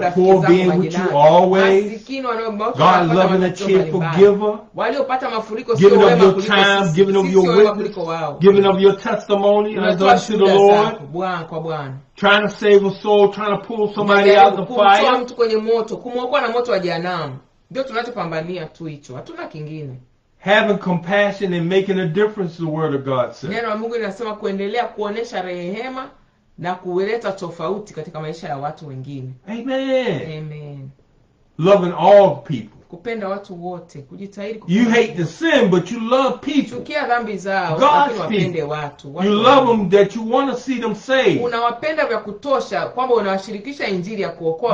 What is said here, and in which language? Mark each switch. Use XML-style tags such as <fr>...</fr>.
<en>the poor being with you always. God loving a cheerful giver.</en> <sw>Waliopata mafuriko sio wema kuliko sisi.</sw> <en>Giving of your time, giving of your witness, giving of your testimony unto the Lord. Trying to save a soul, trying to pull somebody out of the fire.</en> <sw>Mtu kwenye moto, kumuokoa na moto wa jehanamu. Ndio tunachopambania tu hicho. Hatuna kingine.</sw> <en>Having compassion and making a difference, the word of God says.</en> <sw>Neno la Mungu linasema kuendelea kuonesha rehema na kuleta tofauti katika maisha ya watu wengine. Amen. Amen.</sw> <en>Loving all people.</en> <sw>Kupenda watu wote, kujitahidi</sw> <en>you hate the sin but you love people.</en> <sw>Chukia dhambi zao, lakini wapende watu.</sw> <en>You love them that you want to see them saved.</en> <sw>Unawapenda vya kutosha kwamba unawashirikisha injili ya kuokoa</sw>